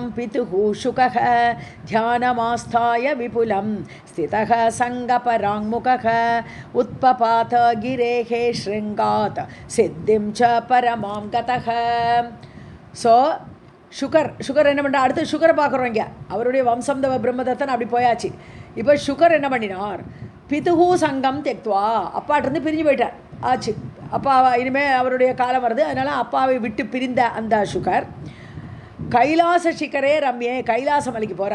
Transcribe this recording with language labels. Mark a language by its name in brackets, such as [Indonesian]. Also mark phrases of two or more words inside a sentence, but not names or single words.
[Sanskrit] पितुः शुकः ध्यानमास्थाय विपुलं स्थितः सङ्गपराङ्मुखः उत्पपात गिरेः शृङ्गात् सिद्धिं च परमां गतः. [Tamil] ஸோ சுகர் என்ன பண்ணுற, அடுத்து சுகரை பார்க்குறோம். இங்கே அவருடைய வம்சம் பிரம்மதத்தன் அப்படி போயாச்சு. இப்போ சுகர் என்ன பண்ணினார், [Sanskrit] पितुः सङ्गं त्यक्त्वा, [Tamil] அப்பாட்டிருந்து பிரிஞ்சு போயிட்டார் ஆச்சு. அப்பா இனிமேல் அவருடைய காலம் வருது, அதனால் அப்பாவை விட்டு பிரிந்த அந்த சுகர் [Sanskrit] कैलासशिखरे रम्ये, [Tamil] கைலாச மலைக்கு போகிறார்.